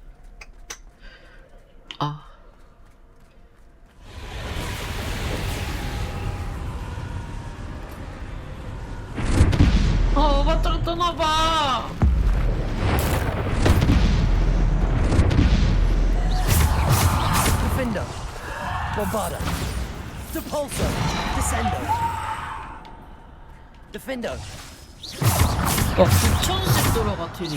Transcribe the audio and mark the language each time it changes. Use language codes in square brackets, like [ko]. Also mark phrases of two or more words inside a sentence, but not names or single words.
[ko] 아. 오바트로 떠나봐. Defender. Bombarda. Depulso. Descendo. Defendo. 9,000씩 돌아가 딜이.